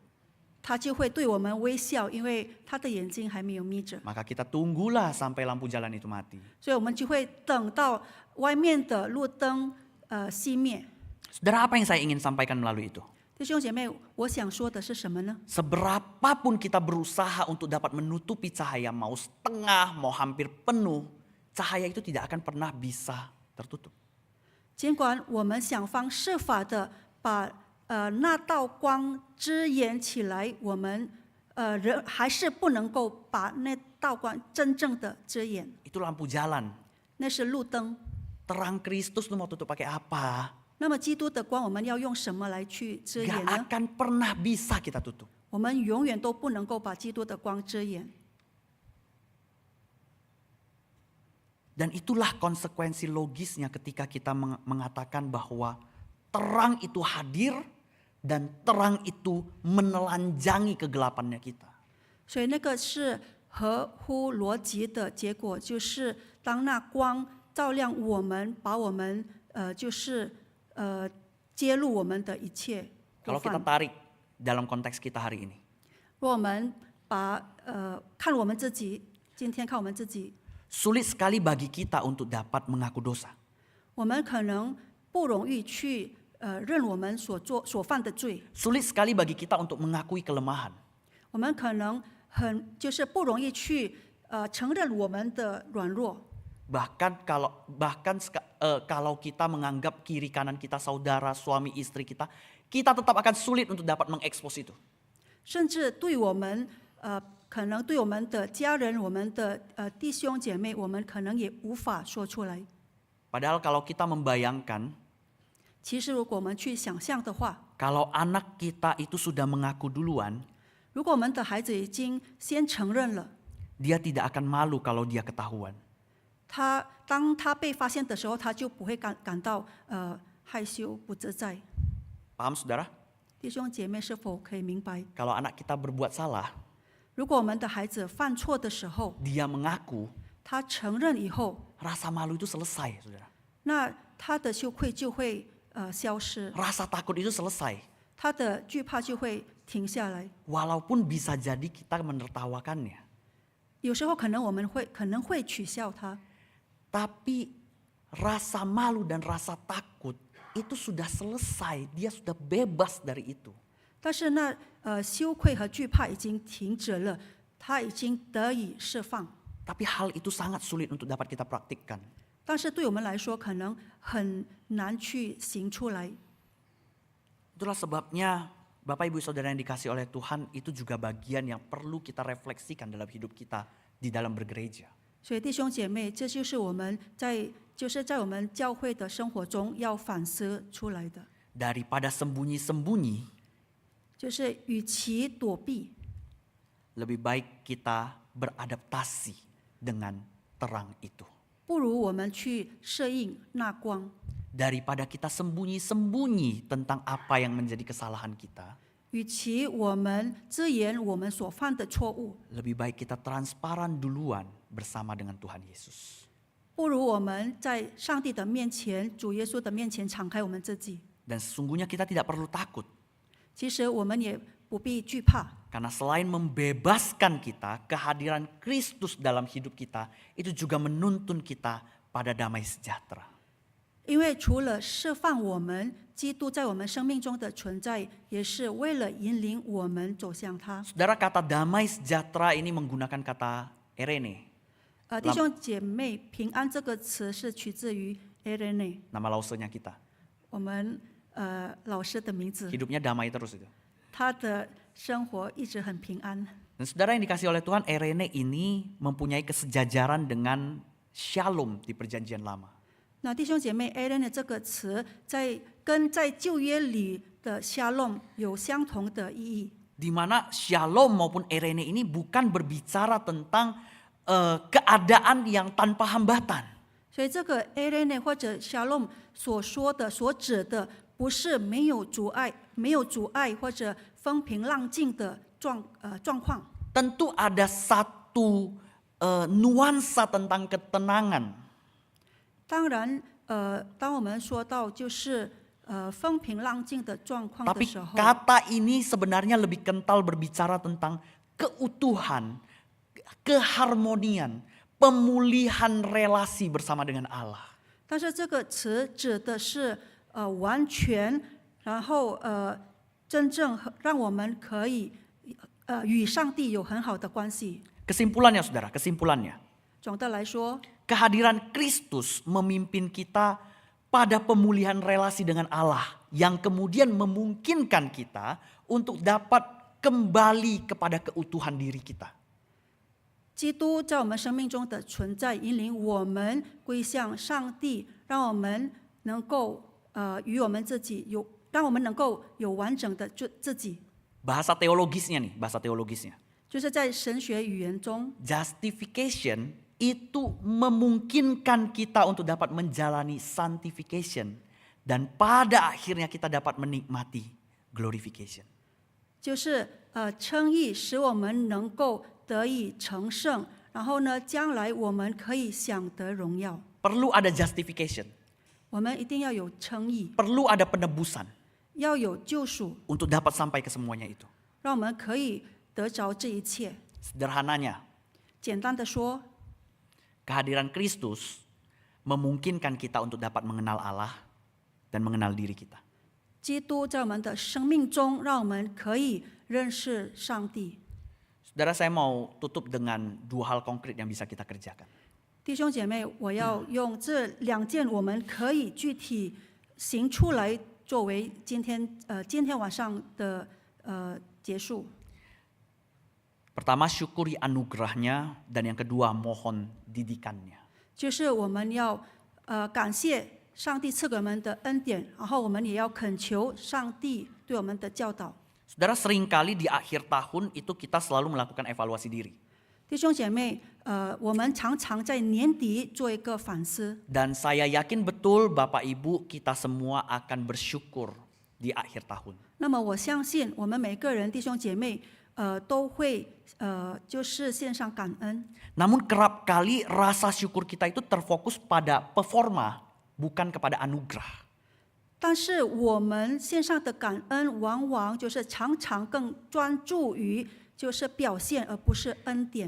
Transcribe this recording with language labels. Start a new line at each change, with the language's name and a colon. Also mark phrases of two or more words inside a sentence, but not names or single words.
Chinese: 他就会对我们微笑，因为他的眼睛还没有眯着。
Indonesian: Maka kita tunggulah sampai lampu jalan itu mati.
Chinese: 所以我们就会等到外面的路灯熄灭。
Indonesian: Saudara, apa yang saya ingin sampaikan melalui itu?
Chinese: 弟兄姐妹，我想说的是什么呢？
Indonesian: Seberapapun kita berusaha untuk dapat menutupi cahaya, mau setengah, mau hampir penuh, cahaya itu tidak akan pernah bisa tertutup.
Chinese: 尽管我们想方设法的把那道光遮掩起来，我们人还是不能够把那道光真正的遮掩。
Indonesian: Itu lampu jalan.
Chinese: 那是路灯。
Indonesian: Terang Kristus lu mau tutup pakai apa?
Chinese: 那么基督的光，我们要用什么来去遮
Indonesian: Gak
Chinese: 掩呢？
Indonesian: akan pernah bisa kita tutup.
Chinese: 我们永远都不能够把基督的光遮掩。
Indonesian: Dan itulah konsekuensi logisnya ketika kita mengatakan bahwa terang itu hadir dan terang itu menelanjangi kegelapannya kita.
Chinese: 所以那个是合乎逻辑的结果，就是当那光照亮我们，把我们揭露我们的一切过
Indonesian: Kalau kita
Chinese: 犯。
Indonesian: tarik dalam konteks kita hari ini,
Chinese: 如果我们看我们自己，今天看我们自己，
Indonesian: sulit sekali bagi kita untuk dapat mengaku dosa.
Chinese: 我们可能不容易去认我们所犯的罪，
Indonesian: Sulit sekali bagi kita untuk mengakui kelemahan.
Chinese: 我们可能不容易去承认我们的软弱。
Indonesian: Bahkan kalau kita menganggap kiri kanan kita saudara, suami, istri kita tetap akan sulit untuk dapat mengekspos itu.
Chinese: 甚至对我们可能对我们的家人、我们的弟兄姐妹，我们可能也无法说出来。
Indonesian: Padahal kalau kita membayangkan,
Chinese: 其实如果我们去想象的话，
Indonesian: kalau anak kita itu sudah mengaku duluan,
Chinese: 如果我们的孩子已经先承认了，
Indonesian: dia tidak akan malu kalau dia ketahuan.
Chinese: 当他被发现的时候，他就不会感到害羞不自在。
Indonesian: Paham saudara?
Chinese: 弟兄姐妹是否可以明白？
Indonesian: Kalau anak kita berbuat salah,
Chinese: 如果我们的孩子犯错的时候，
Indonesian: dia mengaku,
Chinese: 他承认以后，
Indonesian: rasa malu itu selesai, saudara.
Chinese: 那他的羞愧就会消失，
Indonesian: Rasa takut itu selesai.
Chinese: 他的惧怕就会停下来。
Indonesian: Walaupun bisa jadi kita menertawakannya.
Chinese: 有时候可能我们可能会取笑他，
Indonesian: Tapi rasa malu dan rasa takut itu sudah selesai. Dia sudah bebas dari itu.
Chinese: 但是那羞愧和惧怕已经停止了，他已经得以释放。
Indonesian: Tapi hal itu sangat sulit untuk dapat kita praktikkan.
Chinese: 但是对我们来说，可能很难去行出来。
Indonesian: Itulah sebabnya Bapak Ibu Saudara yang dikasih oleh Tuhan, itu juga bagian yang perlu kita refleksikan dalam hidup kita di dalam bergereja.
Chinese: 所以弟兄姐妹，这就是我们在我们教会的生活中要反思出来的，
Indonesian: Daripada sembunyi-sembunyi,
Chinese: 就是与其躲避，
Indonesian: lebih baik kita beradaptasi dengan terang itu.
Chinese: 不如我们去适应那光。
Indonesian: Daripada kita sembunyi-sembunyi tentang apa yang menjadi kesalahan kita,
Chinese: 与其我们自言我们所犯的错误，
Indonesian: lebih baik kita transparan duluan bersama dengan Tuhan Yesus.
Chinese: 不如我们在上帝的面前、主耶稣的面前敞开我们自己。
Indonesian: Dan sesungguhnya kita tidak perlu takut,
Chinese: 其实我们也不必惧怕，
Indonesian: karena selain membebaskan kita, kehadiran Kristus dalam hidup kita itu juga menuntun kita pada damai sejahtera.
Chinese: 因为除了释放我们，基督在我们生命中的存在，也是为了引领我们走向他。
Indonesian: Saudara, kata damai sejahtera ini menggunakan kata erene,
Chinese: 弟兄姐妹，平安这个词是取自于 Irene，
Indonesian: nama lausenya kita.
Chinese: 我们老师的名字。
Indonesian: Hidupnya damai terus itu.
Chinese: 他的生活一直很平安。
Indonesian: Dan saudara yang dikasih oleh Tuhan, erene ini mempunyai kesejajaran dengan shalom di perjanjian lama.
Chinese: 那弟兄姐妹 ，Irene 这个词跟在旧约里的 Shalom 有相同的意义。
Indonesian: Di mana shalom maupun erene ini bukan berbicara tentang keadaan yang tanpa hambatan.
Chinese: 所以这个 Irene 或者 Shalom 所说的、所指的，不是没有阻碍或者风平浪静的状况。
Indonesian: Tentu ada satu nuansa tentang ketenangan.
Chinese: 当然，当我们说到就是风平浪静的状况的
Indonesian: Tapi
Chinese: 时候，
Indonesian: kata ini sebenarnya lebih kental berbicara tentang keutuhan, keharmonian, pemulihan relasi bersama dengan Allah.
Chinese: 但是这个词指的是完全，然后真正让我们可以与上帝有很好的关系。
Indonesian: Kesimpulannya saudara, kesimpulannya.
Chinese: 总的来说，
Indonesian: Kehadiran Kristus memimpin kita pada pemulihan relasi dengan Allah yang kemudian memungkinkan kita untuk dapat kembali kepada keutuhan diri kita.
Chinese: 基督在我们生命中的存在，引领我们归向上帝，让我们能够与我们自己让我们能够有完整的自己。
Indonesian: Bahasa teologisnya nih, bahasa teologisnya.
Chinese: 就是在神学语言中，
Indonesian: Justification itu memungkinkan kita untuk dapat menjalani sanctification dan pada akhirnya kita dapat menikmati glorification.
Chinese: 就是称义，使我们能够得以成圣，然后呢，将来我们可以享得荣耀。
Indonesian: Perlu ada justification,
Chinese: 我们一定要有称义，
Indonesian: perlu ada penebusan
Chinese: 要有救赎，
Indonesian: untuk dapat sampai ke semuanya itu.
Chinese: 让我们可以得着这一切。
Indonesian: Sederhananya,
Chinese: 简单的说，
Indonesian: kehadiran Kristus memungkinkan kita untuk dapat mengenal Allah dan mengenal diri kita.
Chinese: 基督在我们的生命中，让我们可以认识上帝。
Indonesian: Saudara, saya mau tutup dengan dua hal konkret yang bisa kita kerjakan.
Chinese: 弟兄姐妹，我要用这两件我们可以具体行出来，作为今天晚上的结束。
Indonesian: Pertama, syukuri anugerahnya, dan yang kedua, mohon didikannya.
Chinese: 就是我们要感谢上帝赐给我们的恩典，然后我们也要恳求上帝对我们的教导。
Indonesian: Saudara, seringkali di akhir tahun itu kita selalu melakukan evaluasi diri.
Chinese: 弟兄姐妹，我们常常在年底做一个反思，
Indonesian: Dan saya yakin betul Bapak Ibu kita semua akan bersyukur di akhir tahun.
Chinese: 那么我相信我们每个人弟兄姐妹都会就是献上感恩。
Indonesian: Namun kerap kali rasa syukur kita itu terfokus pada performa, bukan kepada anugerah.
Chinese: 但是我们献上的感恩，往往就是常常更专注于就是表现，而不是恩典。